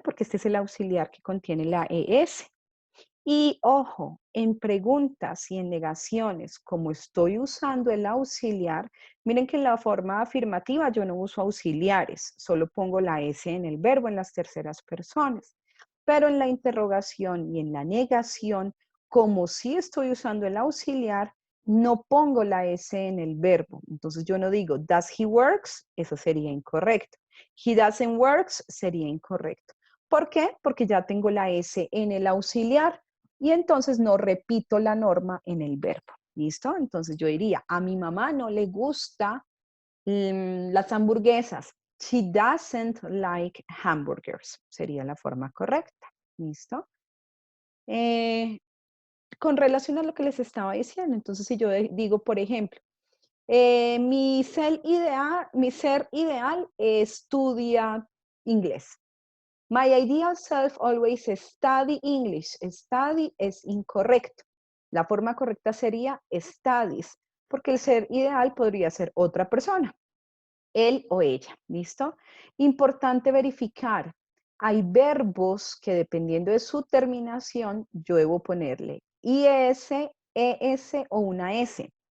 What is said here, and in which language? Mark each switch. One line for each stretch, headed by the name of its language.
Spanish: Porque este es el auxiliar que contiene la ES. Y ojo, en preguntas y en negaciones, como estoy usando el auxiliar, miren que en la forma afirmativa yo no uso auxiliares, solo pongo la S en el verbo en las terceras personas. Pero en la interrogación y en la negación, como sí estoy usando el auxiliar, no pongo la S en el verbo. Entonces yo no digo,
English: does he works?
Spanish: Eso sería incorrecto.
English: He doesn't works
Spanish: sería incorrecto. ¿Por qué? Porque ya tengo la S en el auxiliar y entonces no repito la norma en el verbo. ¿Listo? Entonces yo diría, a mi mamá no le gusta las hamburguesas.
English: She doesn't like hamburgers.
Spanish: Sería la forma correcta. ¿Listo? Con relación a lo que les estaba diciendo, entonces si yo digo, por ejemplo, mi ser ideal estudia inglés.
English: My ideal self always study English.
Spanish: Study es incorrecto. La forma correcta sería studies, porque el ser ideal podría ser otra persona, él o ella. ¿Listo? Importante verificar. Hay verbos que dependiendo de su terminación, yo debo ponerle IS, ES o una S.